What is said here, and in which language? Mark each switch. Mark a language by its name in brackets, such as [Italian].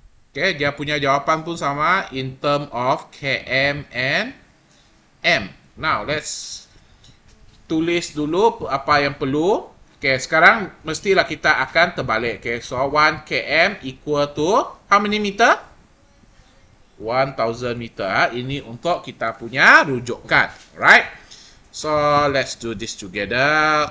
[Malay] Okay, dia punya jawapan pun sama [English] in term of km and m. Now, let's [Malay] tulis dulu apa yang perlu. Okay, sekarang mestilah kita akan terbalik. [English] Okay, so 1 km equal to how many meter? 1,000 meter. [Malay] Ini untuk kita punya rujukan. [English] Right? So, let's do this together.